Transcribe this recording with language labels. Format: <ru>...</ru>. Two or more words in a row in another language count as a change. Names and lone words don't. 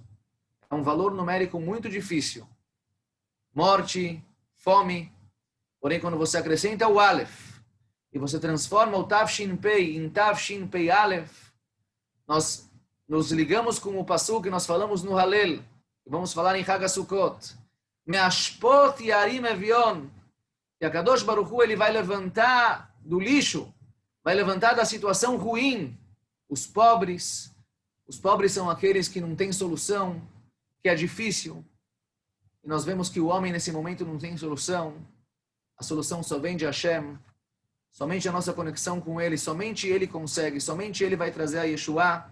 <pt>É um valor numérico muito difícil. Morte, fome. Porém, quando você acrescenta o Aleph e você transforma o</pt> <he>Tafshin Pei</he> <pt>em</pt> <he>Tafshin Pei Aleph,</he> <pt>nós nos ligamos com o Pasuk que nós falamos no Halel, e vamos falar em</pt> <he>חג הסוכות. מאשפות ירים אביון.</he> <pt>E a</pt> <he>קדוש ברוך הוא,</he> <pt>ele vai levantar do lixo, vai levantar da situação ruim os pobres. Os pobres são aqueles que não têm solução, que é difícil. E nós vemos que o homem nesse momento não tem solução. A solução só vem de Hashem. Somente a nossa conexão com Ele, somente Ele consegue, somente Ele vai trazer a Yeshua.</pt>